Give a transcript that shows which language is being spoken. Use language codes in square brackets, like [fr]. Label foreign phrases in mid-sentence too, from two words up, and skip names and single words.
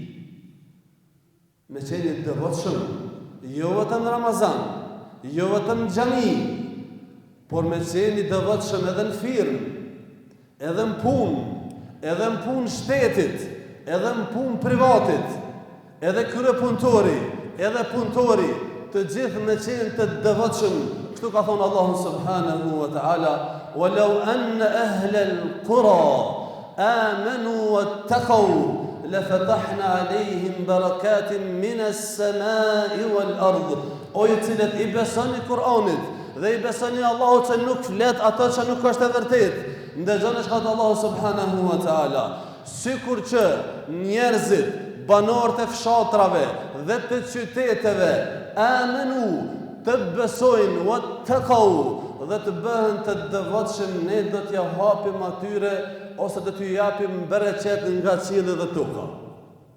[sq] me qenë devotshëm, jo vetëm në Ramazan, jo vetëm në xhami, por me qenë devotshëm edhe në firmë, edhe në punë, edhe në punë shtetit, edhe në punë privatit, edhe kryepunëtori, edhe punëtori, të gjithë me qenë të devotshëm. Kështu ka thonë [ar] الله سبحانه وتعالى ولو أن أهل القرى آمنوا واتقوا لفتحنا عليهم بركات من السماء والأرض. [sq] O ju cilët i besoni Kur'anit dhe i besoni Allahut që nuk flet ato që nuk është e vërtet, ndëgjoni çka thot Allahu [ar] سبحانه وتعالى, [sq] sikur që njerëzit, banorët e fshatrave dhe të qyteteve, amenu, të besojnë, wattaqu, dhe të bëhen të devotshëm, ne do t'ja hapim atyre ose do t'ju japim bereqet nga qielli dhe toka.